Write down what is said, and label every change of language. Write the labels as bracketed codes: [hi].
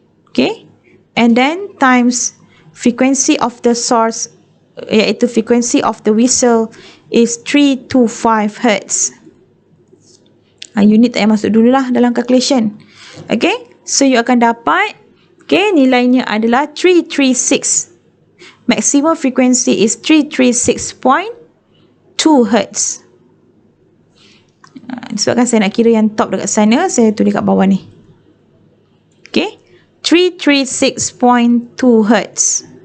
[en] Okay, and then times frequency of the source, iaitu frequency of the whistle is 325 Hz. [ms] Unit tak payah masuk dululah dalam calculation. Okay, so you akan dapat, okay, nilainya adalah 336. [en] Maximum frequency is 336.2 Hz. [ms] Sebabkan saya nak kira yang top dekat sana, saya tulis kat bawah ni. Okay, 336.2 Hz.